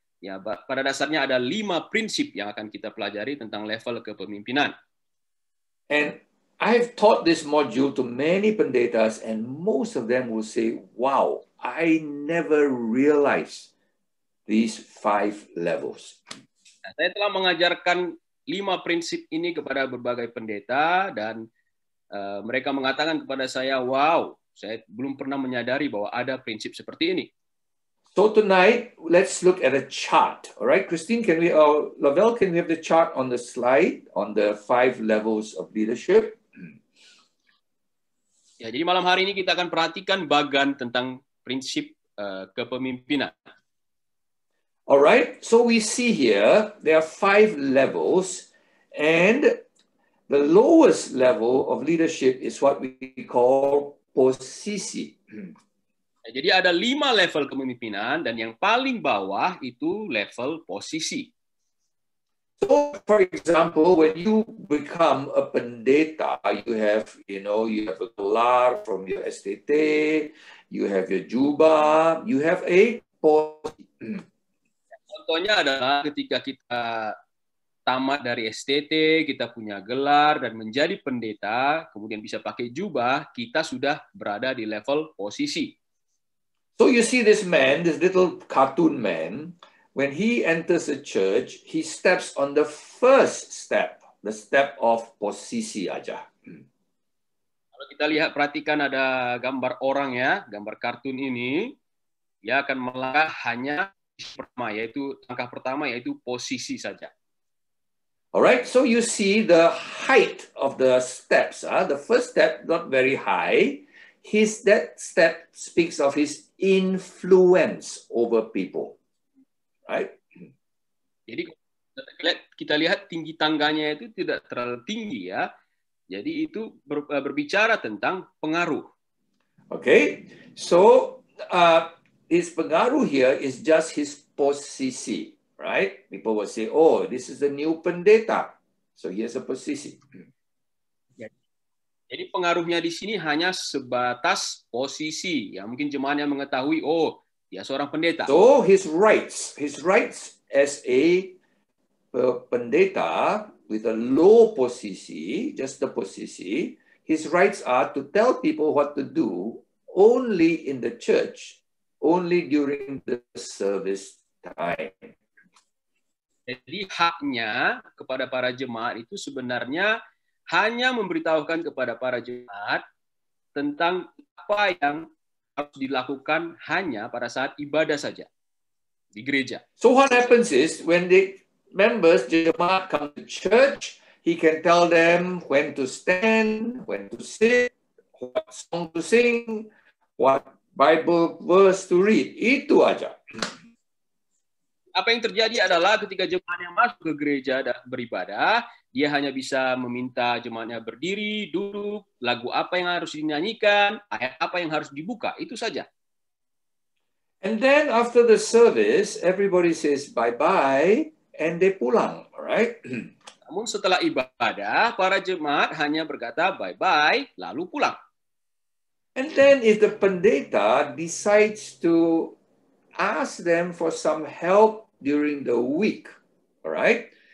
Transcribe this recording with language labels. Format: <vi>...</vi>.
<id>Ya, pada dasarnya ada 5 prinsip yang akan kita pelajari tentang level kepemimpinan.</id> <en>And I've taught this module to many pendetas, and most of them will say, wow, I never realized these 5 levels.</en> <id>Nah, saya telah mengajarkan 5 prinsip ini kepada berbagai pendeta, dan mereka mengatakan kepada saya, wow, saya belum pernah menyadari bahwa ada prinsip seperti ini.</id> <en>So tonight, let's look at a chart. All right, Christine, Lavelle, can we have the chart on the slide on the 5 levels of leadership?</en> <id>Ya, jadi malam hari ini kita akan perhatikan bagan tentang prinsip kepemimpinan.</id> <en>All right, so we see here there are 5 levels, and the lowest level of leadership is what we call posisi.</en> <id>Jadi ada 5 level kepemimpinan, dan yang paling bawah itu level posisi.</id> <en>So, for example, when you become a pendeta, you have a gelar from your STT, you have your jubah, you have a posisi.</en> <id>Contohnya adalah ketika kita tamat dari STT, kita punya gelar dan menjadi pendeta, kemudian bisa pakai jubah, kita sudah berada di level posisi.</id> <en>So you see this man, this little cartoon man, when he enters a church, he steps on the first step, the step of</en> <id>posisi aja. Kalau kita lihat, perhatikan ada gambar orang ya, gambar kartun ini, dia akan melangkah hanya langkah pertama yaitu posisi saja.</id> <en>Alright, so you see the height of the steps. The first step not very high. That step speaks of his influence over people. Right?</en> <id>Jadi kita lihat tinggi tangganya itu tidak terlalu tinggi ya. Jadi itu berbicara tentang pengaruh.</id> <en>Okay, so his pengaruh here is just his posisi, right? People will say, oh, this is the new pendeta. So here's a posisi.</en> <id>Jadi pengaruhnya di sini hanya sebatas posisi. Ya, mungkin jemaatnya mengetahui, oh, dia seorang pendeta.</id> <en>So his rights as a pendeta with a low posisi, just the posisi, his rights are to tell people what to do only in the church, only during the service time.</en> <id>Jadi haknya kepada para jemaat itu sebenarnya hanya memberitahukan kepada para jemaat tentang apa yang harus dilakukan hanya pada saat ibadah saja di gereja.</id> <en>So what happens is when the members, jemaat come to church, he can tell them when to stand, when to sit, what song to sing, what Bible verse to read.</en> <id>Itu aja. Apa yang terjadi adalah ketika jemaat yang masuk ke gereja dan beribadah, dia hanya bisa meminta jemaatnya berdiri, duduk, lagu apa yang harus dinyanyikan, ayat apa yang harus dibuka, itu saja.</id> <en>And then after the service, everybody says bye-bye and they pulang, right?</en> <id>Namun setelah ibadah, para jemaat hanya berkata bye-bye, lalu pulang.</id> <en>And then if the pendeta decides to ask them for some help during the week, all right?</en>